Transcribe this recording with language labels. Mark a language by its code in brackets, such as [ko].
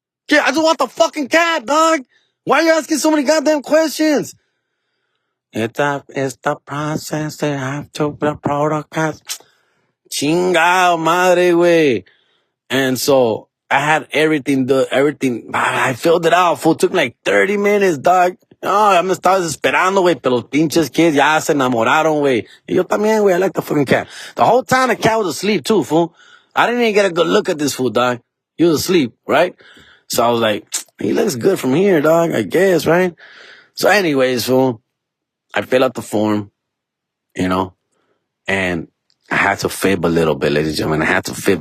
[en] Yeah, I just want the fucking cat, dog. Why are you asking so many goddamn questions? It's the process they have to, the protocols. Chingao madre, güey. And so I had everything. I filled it out, fool. It took me like 30 minutes, dog. [es] Oh, ya me estaba desesperando, güey. Pero los pinches kids ya se enamoraron, güey. [en] Y yo también, güey. I like the fucking cat. The whole time the cat was asleep, too, fool. I didn't even get a good look at this fool, dog. He was asleep, right? So I was like, he looks good from here, dog, I guess, right? So anyways, fool, I fill out the form, and I had to fib a little bit, ladies and gentlemen. I had to fib.